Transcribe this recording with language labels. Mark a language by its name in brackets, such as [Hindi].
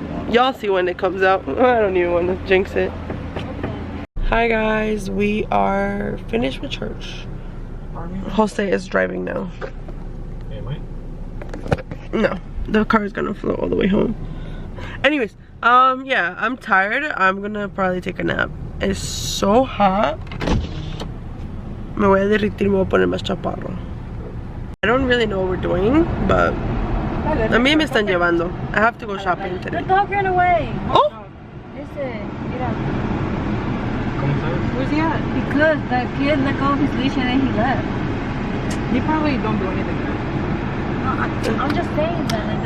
[English] Y'all see when it comes out. I don't even want to jinx it. Hi guys, we are finished with church. Jose is driving now. Am I? No, the car is gonna flow all the way home. Anyways, yeah, I'm tired. I'm gonna probably take a nap. It's so hot. [Spanish] Me voy a derretir, me voy a poner más chaparro. [English] I don't really know what we're doing, but [Spanish] a mí me están llevando. [English] I have to go shopping today. The dog ran away. Oh! Listen, get up. Where's he at? Because the kid let go of his leash and then he left. He probably don't do anything. I'm just saying that.